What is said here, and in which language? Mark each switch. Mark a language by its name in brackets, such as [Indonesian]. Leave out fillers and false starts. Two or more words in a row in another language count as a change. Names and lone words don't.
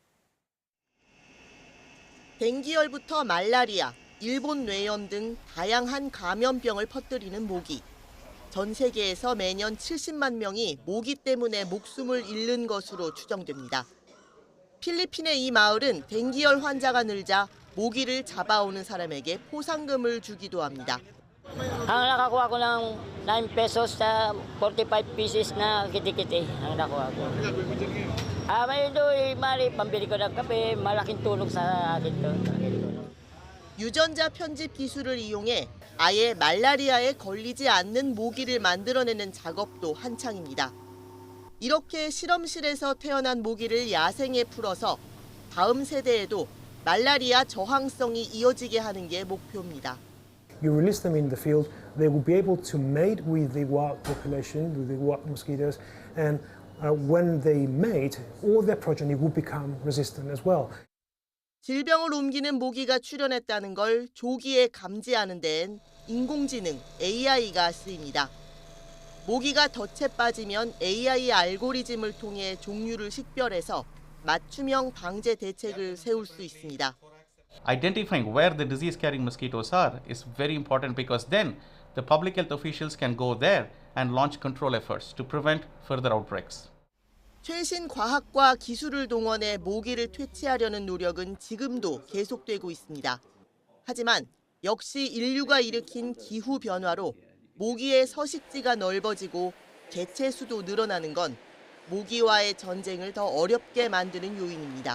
[Korean] 댕기열부터 말라리아, 일본 뇌염 등 다양한 감염병을 퍼뜨리는 모기. 전 세계에서 매년 70만 명이 모기 때문에 목숨을 잃는 것으로 추정됩니다. 필리핀의 이 마을은 댕기열 환자가 늘자 모기를 잡아오는 사람에게 포상금을 주기도 합니다. [Filipino] Ang nakakuha ko ng 9 pesos sa 45 pieces na kiti-kiti. Ang nakuha ko. May doon, mali, pambili ko ng kape, malaking tulong sa akin to. [Korean] 유전자 편집 기술을 이용해 아예 말라리아에 걸리지 않는 모기를 만들어내는 작업도 한창입니다. 이렇게 실험실에서 태어난 모기를 야생에 풀어서 다음 세대에도 말라리아 저항성이 이어지게 하는 게 목표입니다. [English] You release them in the field, they will be able to mate with the wild population, with the wild mosquitoes, and when they mate, all their progeny will become resistant as well. [Korean] 질병을 옮기는 모기가 출현했다는 걸 조기에 감지하는 데엔 인공지능 AI가 쓰입니다. 모기가 덫에 빠지면 AI 알고리즘을 통해 종류를 식별해서 맞춤형 방제 대책을 세울 수 있습니다. [English] Identifying where the disease-carrying mosquitoes are is very important because then the public health officials can go there and launch control efforts to prevent further outbreaks. [Korean] 최신 과학과 기술을 동원해 모기를 퇴치하려는 노력은 지금도 계속되고 있습니다. 하지만 역시 인류가 일으킨 기후 변화로 모기의 서식지가 넓어지고 개체 수도 늘어나는 건 모기와의 전쟁을 더 어렵게 만드는 요인입니다.